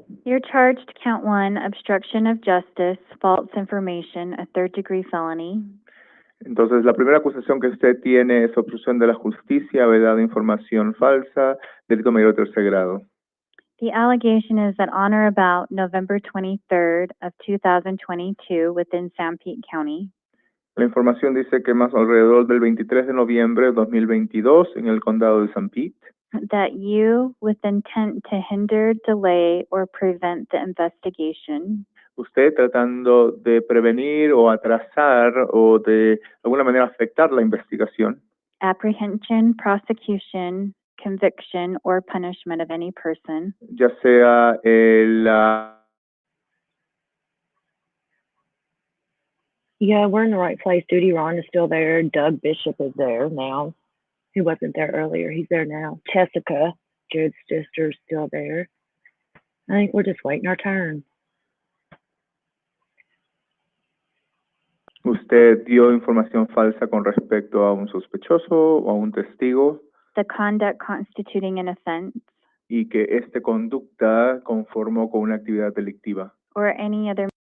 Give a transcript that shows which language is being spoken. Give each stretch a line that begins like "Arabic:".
English: You're charged count 1, obstruction of justice, false information, a third-degree felony.
Spanish: Entonces, la primera acusación que usted tiene es obstrucción de la justicia, verdad de información falsa, delito mayor de tercer grado.
English: The allegation is that on or about November 23rd of 2022 within Sanpete County,
Spanish: La información dice que más alrededor del 23 de noviembre de 2022 en el condado de St. Pete,
English: that you, with intent to hinder, delay, or prevent the investigation,
Spanish: usted tratando de prevenir o atrasar o de alguna manera afectar la investigación,
English: apprehension, prosecution, conviction, or punishment of any person
Spanish: ya sea la
English: Yeah, we're in the right place. Duty Ron is still there. Doug Bishop is there now. He wasn't there earlier. He's there now. Jessica, Jared's sister, is still there. I think we're just waiting our turn.
Spanish: usted dio información falsa con respecto a un sospechoso o a un testigo
English: the conduct constituting an offense,
Spanish: y que esta conducta conformó con una actividad delictiva
English: or any other